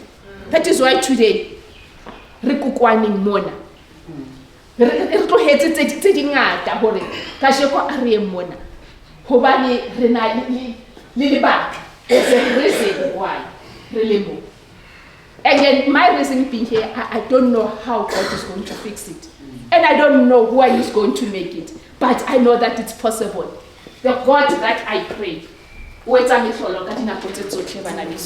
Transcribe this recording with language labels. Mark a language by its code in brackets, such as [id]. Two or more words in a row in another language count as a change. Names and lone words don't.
[en] That is why today [st] re kokwaneng mona re tlohetse tse dingata hore ka sheko a re mona hobane re na le lebaka. [en] There's a reason why [st] re le mo. [en] Again, my reason being here, I don't know how God is going to fix it. And I don't know who is going to make it. But I know that it's possible. The God that I pray, [st] wetsa mehlolo ka dinako tse tsotlhe bana beso.